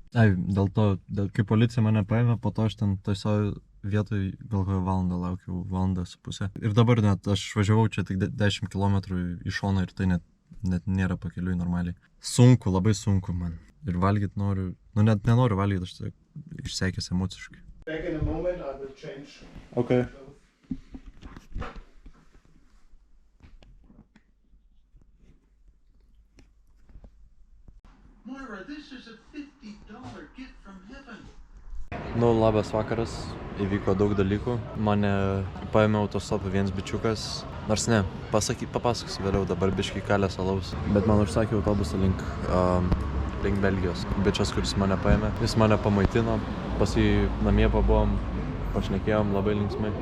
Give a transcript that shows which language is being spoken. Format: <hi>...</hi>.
<lt>Dėl to, kai policija mane paėmė, po to aš ten toj vietoj gal valandą laukiau, 1,5 valandą. Ir dabar net aš važiavau čia tik 10 km į šoną ir tai net nėra pakeliui normaliai. Sunku, labai sunku man. Ir valgyt noriu, nu net nenoriu valgyt, aš tiesiog išsekęs emociškai.</lt> <en>Back in a moment, I will change. Okay. Moira, this is a $50 gift from heaven.</en> <lt>Nu, labas vakaras, įvyko daug dalykų. Mane paėmė autostopą vienas bičiukas. Nors ne, papasakosiu vėliau, dabar biškį kalės alaus. Bet man užsakė autobusą link Belgijos. Bičias, kuris mane paėmė, jis mane pamaitino. Pas jį namie pabuvom, pašnekėjom labai linksmai.</lt>